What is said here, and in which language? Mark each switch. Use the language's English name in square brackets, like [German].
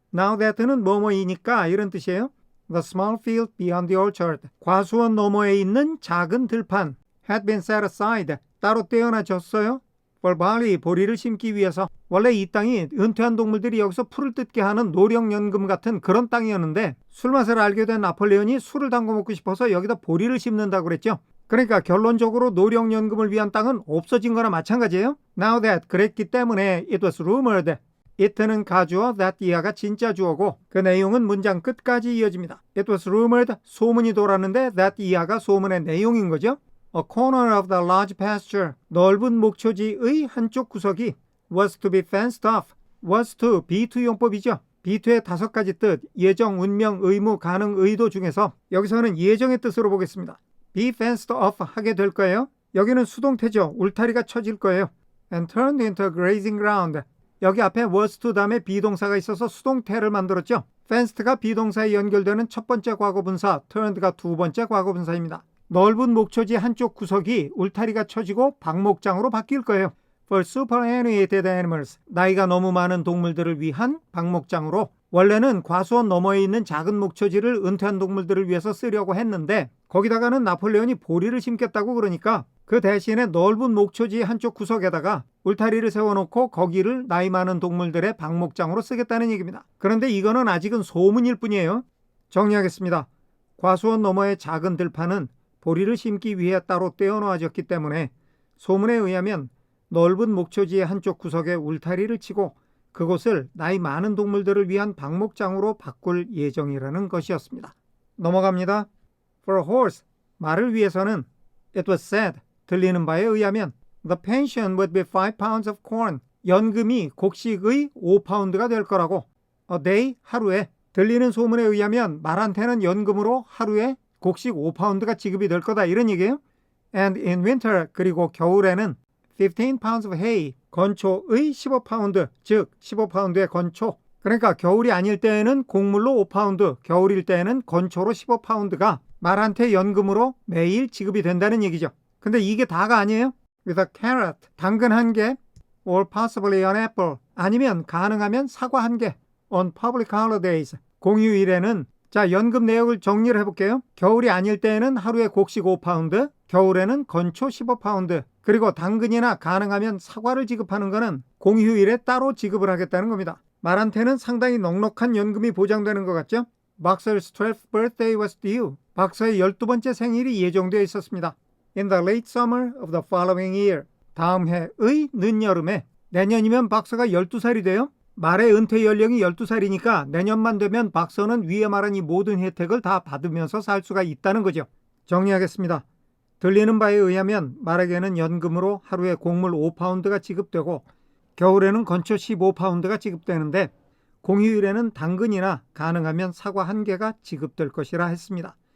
[English] Now that [Korean] 는 뭐뭐이니까 이런 뜻이에요. [English] The small field beyond the orchard. [Korean] 과수원 너머에 있는 작은 들판. [English] Had been set aside. [Korean] 따로 떼어놔졌어요. For barley, 보리를 심기 위해서. 원래 이 땅이 은퇴한 동물들이 여기서 풀을 뜯게 하는 노령연금 같은 그런 땅이었는데 술맛을 알게 된 나폴레온이 술을 담궈 먹고 싶어서 여기다 보리를 심는다고 그랬죠. 그러니까 결론적으로 노령연금을 위한 땅은 없어진 거나 마찬가지예요. [English] Now that, [Korean] 그랬기 때문에 [English] it was rumored. [Korean] it는 가주어, that 이하가 진짜 주어고 그 내용은 문장 끝까지 이어집니다. [English] It was rumored, [Korean] 소문이 돌았는데 that 이하가 소문의 내용인 거죠. [English] A corner of the large pasture, [Korean] 넓은 목초지의 한쪽 구석이 [English] was to be fenced off, was to, be to 용법이죠. [Korean] be to의 5가지 뜻, 예정, 운명, 의무, 가능, 의도 중에서 여기서는 예정의 뜻으로 보겠습니다. [English] be fenced off [Korean] 하게 될 거예요. 여기는 수동태죠. 울타리가 쳐질 거예요. [English] and turned into a grazing ground. [Korean] 여기 앞에 was to 다음에 비동사가 있어서 수동태를 만들었죠. fenced가 비동사에 연결되는 첫 번째 과거분사, turned가 두 번째 과거분사입니다. 넓은 목초지 한쪽 구석이 울타리가 쳐지고 방목장으로 바뀔 거예요. [English] For superannuated animals, [Korean] 나이가 너무 많은 동물들을 위한 방목장으로. 원래는 과수원 너머에 있는 작은 목초지를 은퇴한 동물들을 위해서 쓰려고 했는데 거기다가는 나폴레온이 보리를 심겠다고 그러니까 그 대신에 넓은 목초지 한쪽 구석에다가 울타리를 세워놓고 거기를 나이 많은 동물들의 방목장으로 쓰겠다는 얘기입니다. 그런데 이거는 아직은 소문일 뿐이에요. 정리하겠습니다. 과수원 너머의 작은 들판은 보리를 심기 위해 따로 떼어놓아졌기 때문에 소문에 의하면 넓은 목초지의 한쪽 구석에 울타리를 치고 그곳을 나이 많은 동물들을 위한 방목장으로 바꿀 예정이라는 것이었습니다. 넘어갑니다. [English] For a horse, [Korean] 말을 위해서는 [English] it was said, [Korean] 들리는 바에 의하면 [English] the pension would be 5 pounds of corn, [Korean] 연금이 곡식의 5파운드가 될 거라고. [English] a day, [Korean] 하루에. 들리는 소문에 의하면 말한테는 연금으로 하루에 곡식 5파운드가 지급이 될 거다 이런 얘기예요. [English] And in winter, [Korean] 그리고 겨울에는 [English] 15 pounds of hay, [Korean] 건초의 15파운드, 즉 15파운드의 건초. 그러니까 겨울이 아닐 때에는 곡물로 5파운드, 겨울일 때에는 건초로 15파운드가 말한테 연금으로 매일 지급이 된다는 얘기죠. 근데 이게 다가 아니에요. [English] With a carrot, [Korean] 당근 1개, [English] or possibly an apple, [Korean] 아니면 가능하면 사과 1개, [English] on public holidays, [Korean] 공휴일에는. 자, 연금 내역을 정리를 해볼게요. 겨울이 아닐 때에는 하루에 곡식 5파운드, 겨울에는 건초 15파운드, 그리고 당근이나 가능하면 사과를 지급하는 거는 공휴일에 따로 지급을 하겠다는 겁니다. 말한테는 상당히 넉넉한 연금이 보장되는 것 같죠? [English] 박서's 12th birthday was due. [Korean] 박서의 12번째 생일이 예정되어 있었습니다. [English] In the late summer of the following year. [Korean] 다음 해의 늦여름에. 내년이면 박서가 12살이 돼요. 말의 은퇴 연령이 12살이니까 내년만 되면 박서는 위에 말한 이 모든 혜택을 다 받으면서 살 수가 있다는 거죠. 정리하겠습니다. 들리는 바에 의하면 말에게는 연금으로 하루에 곡물 5파운드가 지급되고 겨울에는 건초 15파운드가 지급되는데 공휴일에는 당근이나 가능하면 사과 1개가 지급될 것이라 했습니다.